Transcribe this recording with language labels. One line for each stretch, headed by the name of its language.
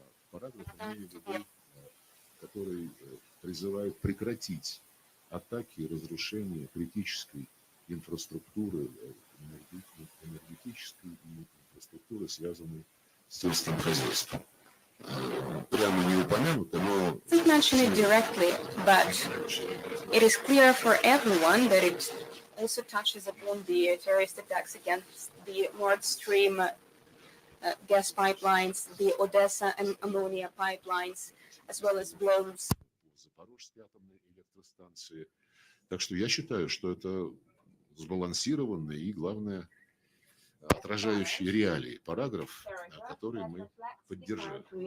Russian: Параграф имею в виду, который призывает прекратить атаки и разрушение критической инфраструктуры, энергетической инфраструктуры, связанной с сельским хозяйством. Прямо не упомянуто, но...
English: Don't mention it directly, but it is clear for everyone that it also touches upon the terrorist attacks against the Nord Stream gas pipelines, the Odessa and ammonia pipelines, as well as blows.
Russian: Запорожской атомной электростанции. Так что я считаю, что это сбалансированный и, главное, отражающий реалии параграф, который мы поддержали.